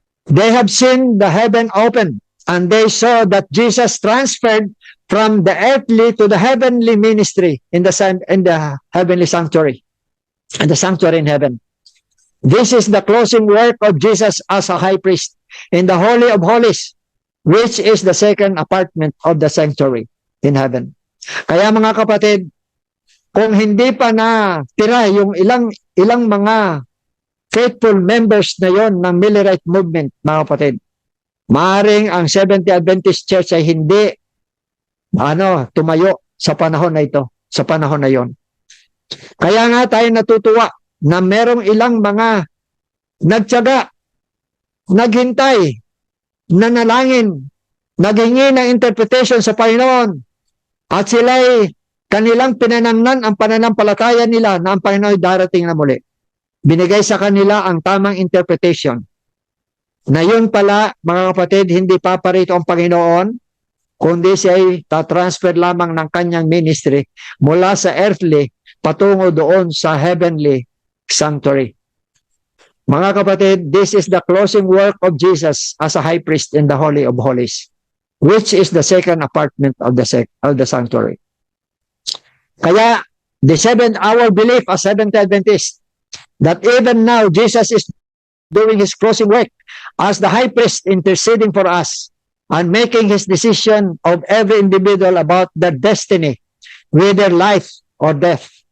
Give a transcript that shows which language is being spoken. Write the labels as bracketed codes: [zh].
[en] They have seen the heaven open, and they saw that Jesus transferred from the earthly to the heavenly ministry in the heavenly sanctuary, and the sanctuary in heaven. This is the closing work of Jesus as a high priest in the Holy of Holies, which is the second apartment of the sanctuary in heaven. [tl] Kaya mga kapatid, kung hindi pa na tira yung ilang mga faithful members na yon ng Millerite movement, mga kapatid, maaring ang Seventh-day Adventist Church ay hindi tumayo sa panahon na ito, sa panahon na yon. Kaya nga tayo natutuwa na merong ilang mga nagtiyaga, naghintay, nanalangin, naghingi ng interpretation sa Panginoon, at sila'y kanilang pinanangnan ang pananampalataya nila na ang Panginoon ay darating na muli. Binigay sa kanila ang tamang interpretation. Na yun pala, mga kapatid, hindi paparito ang Panginoon, kundi siya ay tatransfer lamang ng kanyang ministry mula sa earthly patungo doon sa heavenly sanctuary. Mga kapatid, [en] this is the closing work of Jesus as a high priest in the Holy of Holies, which is the second apartment of the sanctuary. Kaya, the 7th-hour belief as Seventh-day Adventist, that even now Jesus is doing his closing work as the high priest interceding for us and making his decision of every individual about their destiny, whether life or death.